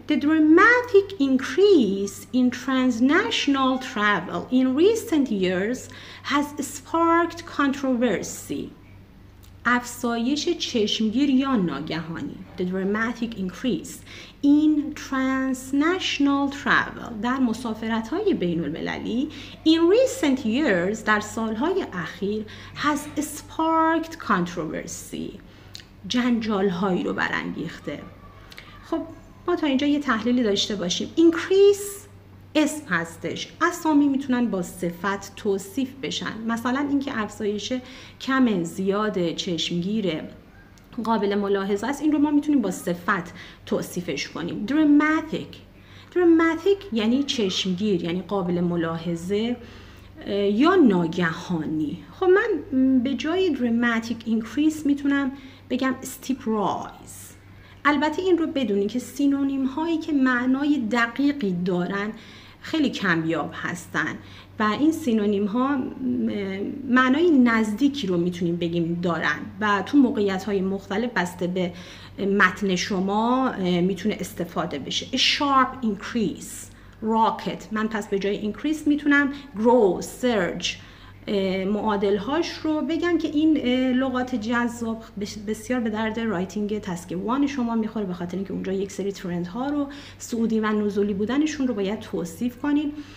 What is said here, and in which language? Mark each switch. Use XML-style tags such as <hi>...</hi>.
<en>The dramatic increase in transnational travel in recent years has sparked controversy.</en> <fa>افزایش چشمگیر یا ناگهانی.</fa> <en>The dramatic increase in transnational travel</en> <fa>در مسافرت‌های بین المللی</fa> <en>in recent years</en> <fa>در سالهای اخیر</fa> <en>has sparked controversy.</en> <fa>جنجال‌هایی رو برانگیخته. خب ما تا اینجا یه تحلیلی داشته باشیم. increase اسم هستش. اسامی میتونن با صفت توصیف بشن. مثلا اینکه افزایش کم، زیاد، چشمگیر، قابل ملاحظه است، این رو ما میتونیم با صفت توصیفش کنیم. dramatic یعنی چشمگیر، یعنی قابل ملاحظه یا ناگهانی. خب من به جای dramatic increase میتونم بگم steep rise. البته این رو بدونید که سینونیم هایی که معنای دقیقی دارن خیلی کمیاب هستن و این سینونیم ها معنای نزدیکی رو میتونیم بگیم دارن و تو موقعیت های مختلف بسته به متن شما میتونه استفاده بشه.</fa> <en>A sharp increase, rocket.</en> <fa>من پس به جای increase میتونم grow, surge معادل هاش رو بگم که این لغات جذاب بسیار به درد رایتینگ تسک 1 شما میخوره، به خاطر اینکه اونجا یک سری ترند ها رو، صعودی و نزولی بودنشون رو باید توصیف کنین.</fa>